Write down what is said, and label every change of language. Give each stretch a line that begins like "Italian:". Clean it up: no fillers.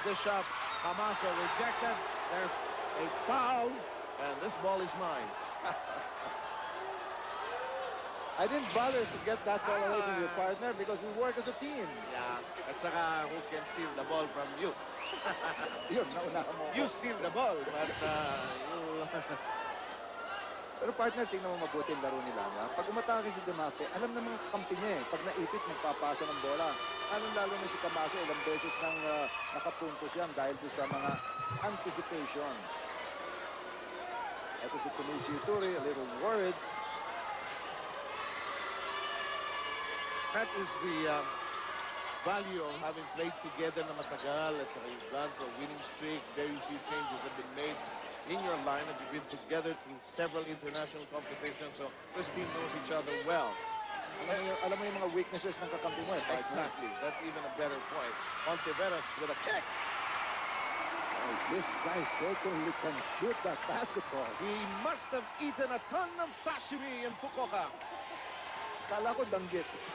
English: This shot, Hamaso rejected. There's a foul, and this ball is mine. I didn't bother to get that ball away from your partner because we work as a team. Yeah,
Filipino: at saka
English: who can steal the ball from you?
Filipino: Yun, naunahan mo.
English: You steal the ball, but you...
Filipino: Pero partner, tingnan mo mabuti ang laro nila. Pag umatake si Demape, alam na mga kampi niya eh. Pag naipit, magpapasa ng bola. Lalo na si Camacho, ilang beses nang nakapuntos yan dahil sa mga anticipation. Ito si
English: Penichi Turi, a little worried. That is the value of having played together
Filipino: na matagal at saka
English: you've gone for a winning streak. Very few changes have been made in your lineup. You've been together through several international competitions, so this team knows each other well.
Filipino: Alam mo yung mga weaknesses ng kakampi mo eh.
English: Exactly. That's even a better point. Monteveros with a kick. Oh, this guy certainly can shoot that basketball. He must have eaten a ton of sashimi in Fukuoka.
Filipino: Kala ko danggit.